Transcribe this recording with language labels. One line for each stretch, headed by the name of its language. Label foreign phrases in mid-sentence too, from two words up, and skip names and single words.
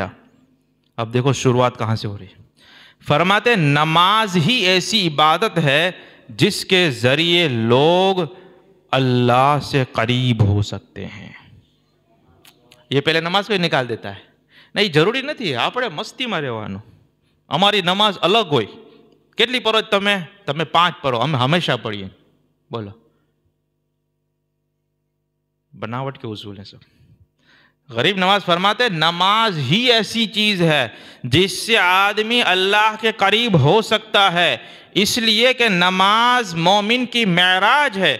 Urdu: اب دیکھو شروعات کہاں سے ہو رہی. فرماتے نماز ہی ایسی عبادت ہے جس کے ذریعے لوگ اللہ سے قریب ہو سکتے ہیں. یہ پہلے نماز کو نکال دیتا ہے. نہیں ضروری
Gujarati: નથી આપણે મસ્તીમાં રહેવાનું. અમારી નમાઝ અલગ હોય. કેટલી પરો તમે 5 પરો, અમે હંમેશા પढ़िए. બોલો,
Urdu: بناوٹ کے اصول ہیں سب. غریب نواز فرماتے نماز ہی ایسی چیز ہے جس سے آدمی اللہ کے قریب ہو سکتا ہے، اس لیے کہ نماز مومن کی معراج ہے.